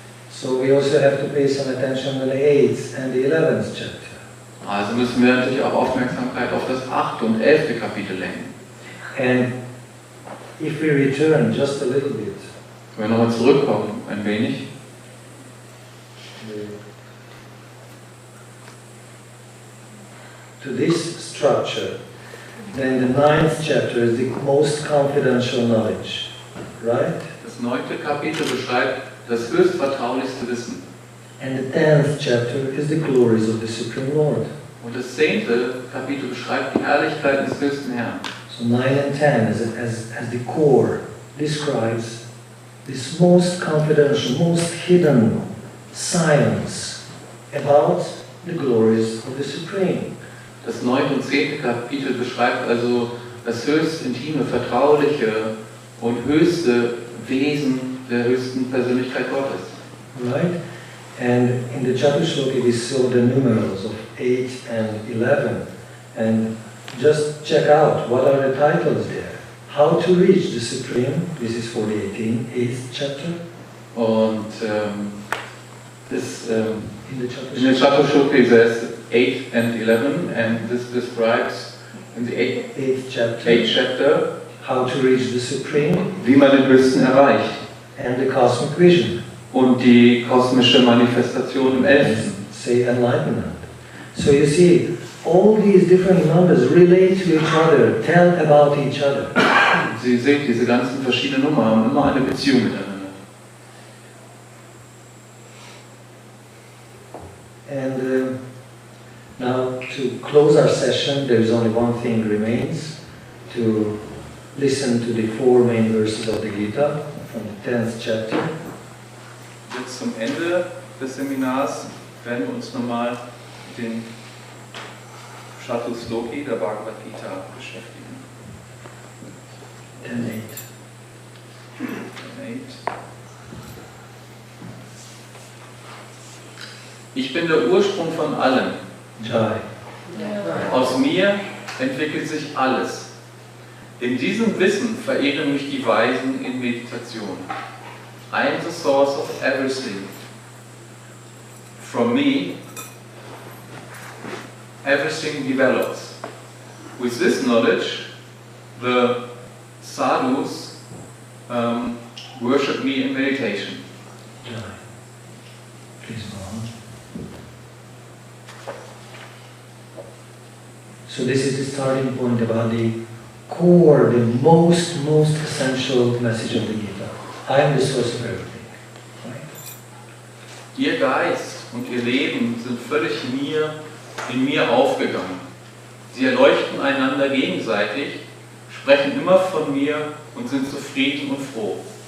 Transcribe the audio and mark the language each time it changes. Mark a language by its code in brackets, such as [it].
[en] So we also have to pay some attention to the 8th and the 11th chapter. [de] Also müssen wir natürlich auch Aufmerksamkeit auf das 8. und 11. Kapitel lenken. [en] And if we return just a little bit, [de] wenn wir nochmal zurückkommen, ein wenig, [en] to this structure, then the 9th chapter is the most confidential knowledge, right? [de] Das 9. Kapitel beschreibt das höchst vertraulichste Wissen. [en] And the 10th chapter is the glories of the Supreme Lord. [de] Und das 10. Kapitel beschreibt die Herrlichkeit des höchsten Herrn. [en] So 9 and 10 as the core describes this most confidential, most hidden science about the glories of the Supreme. [de] Das 9. und 10. Kapitel beschreibt also das höchst intime, vertrauliche und höchste Wesen der höchsten Persönlichkeit Gottes. [en] Right? And in the Chaturshloki we saw the numerals of 8 and 11. And just check out what are the titles there. How to reach the Supreme, this is for the 8th chapter. Und in the Chaturshloki says 8 and 11, and this describes in the 8th chapter how to reach the Supreme, [de] wie man den Höchsten erreicht, [en] and the cosmic vision, [de] und die kosmische Manifestation im 11. [en] say enlightenment. So you see, all these different numbers relate to each other, tell about each other. [de] Sie sehen, diese ganzen verschiedenen Nummern haben immer eine Beziehung miteinander. [en] And now to close our session, there is only one thing remains, to listen to the 4 main verses of the Gita from the 10th chapter. [de] Jetzt zum Ende des Seminars werden wir uns nochmal den Chatusloki der Bhagavad-gita beschäftigen. 10.8. Ich bin der Ursprung von allem. Jai. Aus mir entwickelt sich alles. In diesem Wissen verehren mich die Weisen in Meditation. [en] I am the source of everything. From me, everything develops. With this knowledge, the sadhus worship me in meditation. Jai. Please go on. So this is the starting point about the core, the most essential message of the Gita. I am the source of everything. Right? [de] Ihr Geist und ihr Leben sind völlig in mir aufgegangen. Sie erleuchten einander gegenseitig, sprechen immer von mir und sind zufrieden und froh.